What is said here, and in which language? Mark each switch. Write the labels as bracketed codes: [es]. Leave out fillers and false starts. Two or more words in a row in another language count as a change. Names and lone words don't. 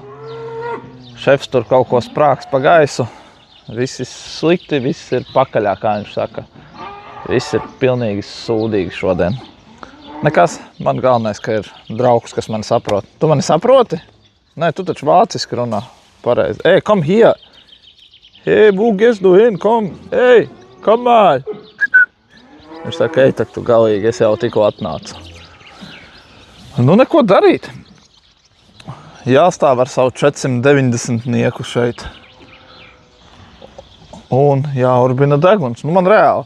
[lv] Šefs tur kaut ko sprāks pa gaisu. Viss ir slikti, viss ir pakaļā, kā viņš saka. Viss ir pilnīgi sūdīgi šodien. Nekas, man galvenais, ka ir draugs, kas mani saprot. Tu mani saproti? Nē, tu taču vāciski runā pareizi. [en] Hey, come here! [de] Hey, wo gehst du hin? Komm! Hey, komm mal! [lv] Viņš saka, ej, tak tu galīgi, es jau tikko atnācu. Nu, neko darīt. Jāstāv ar savu 490 nieku šeit. Un jāurbina deguns. Nu, man reāli.